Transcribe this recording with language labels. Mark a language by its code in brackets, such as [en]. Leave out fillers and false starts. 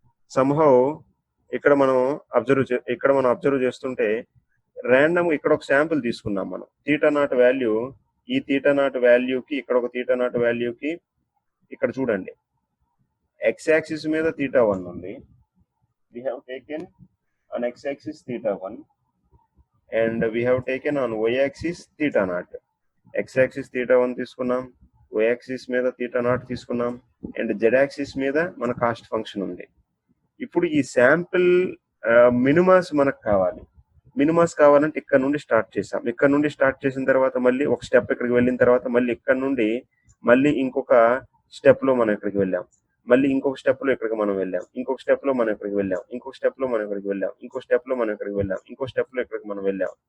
[te] Somehow ఇక్కడ మనం observe చేస్తుంటే ర్యాండమ్ ఇక్కడ ఒక శాంపుల్ తీసుకున్నాం మనం. తీటా నాట్ వాల్యూ, ఈ తీటా నాట్ వాల్యూకి ఇక్కడ ఒక తీటా నాట్ వాల్యూకి ఇక్కడ చూడండి x యాక్సిస్ మీద θ1 ఉంది. [en] we have taken on x axis θ1 and we have taken on y axis θ0. [te] x axis θ1 తీసుకున్నాం, y axis మీద θ0 తీసుకున్నాం అండ్ z axis మీద మన కాస్ట్ ఫంక్షన్ ఉంది. ఇప్పుడు ఈ శాంపిల్ మినిమాస్ మనకు కావాలి. మినిమాస్ కావాలంటే ఇక్కడ నుండి స్టార్ట్ చేసాం. ఇక్కడ నుండి స్టార్ట్ చేసిన తర్వాత మళ్ళీ ఒక స్టెప్ ఇక్కడికి వెళ్ళిన తర్వాత మళ్ళీ ఇక్కడ నుండి మళ్ళీ ఇంకొక స్టెప్ లో మనం ఇక్కడికి వెళ్ళాం, మళ్ళీ ఇంకొక స్టెప్ లో ఇక్కడికి మనం వెళ్ళాం, ఇంకొక స్టెప్ లో మనం ఇక్కడికి వెళ్ళాం, ఇంకొక స్టెప్ లో మనం ఇక్కడికి వెళ్ళాం, ఇంకో స్టెప్ లో మనం ఇక్కడికి వెళ్ళాం, ఇంకో స్టెప్ లో ఇక్కడికి మనం వెళ్ళాం.